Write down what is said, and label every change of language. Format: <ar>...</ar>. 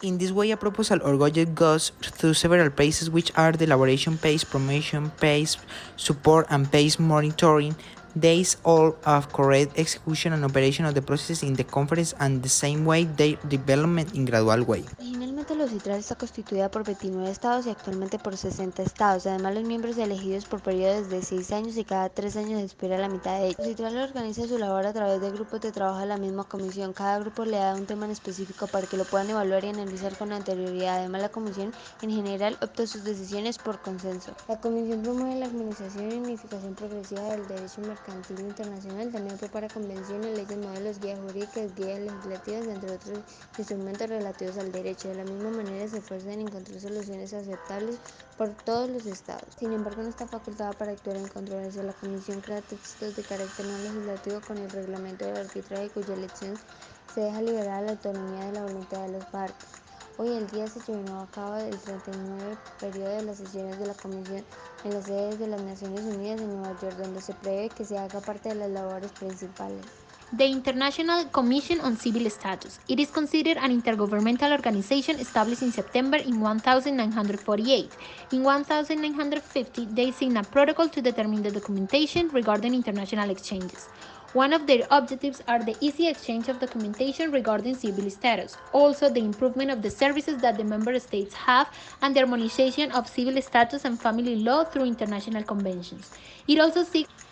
<en>In this way, a proposal or budget goes through several phases, which are the elaboration phase, promotion phase, support and phase monitoring. These all have correct execution and operation of the processes in the conference and the same way their development in gradual way.</en> <es>Originalmente la CITRAL está constituida por 29 estados y actualmente por 60 estados. Además, los miembros elegidos por periodos de 6 años y cada 3 años expira la mitad de ellos. La CITRAL organiza su labor a través de grupos de trabajo de la misma comisión. Cada grupo le da un tema en específico para que lo puedan evaluar y analizar con anterioridad. Además, la comisión en general opta sus decisiones por consenso. La comisión promueve la armonización y unificación progresiva del derecho mercantil internacional. También prepara convenciones, leyes, modelos, guías jurídicas, guías legislativas, entre otros instrumentos relativos al derecho. De la misma manera se esfuerza en encontrar soluciones aceptables por todos los estados. Sin embargo, no está facultada para actuar en controversia. La Comisión crea textos de carácter no legislativo con el reglamento del arbitraje, cuya elección se deja liberada a la autonomía de la voluntad de las partes. Hoy el día se llevó a cabo el 39 periodo de las sesiones de la Comisión en las sedes de las Naciones Unidas en Nueva York, donde se prevé que se haga parte de las labores principales.</es> <en>The International Commission on Civil Status. It is considered an intergovernmental organization established in September in 1948. In 1950, they signed a protocol to determine the documentation regarding international exchanges. One of their objectives are the easy exchange of documentation regarding civil status, also the improvement of the services that the member states have, and the harmonization of civil status and family law through international conventions. It also seeks.</en>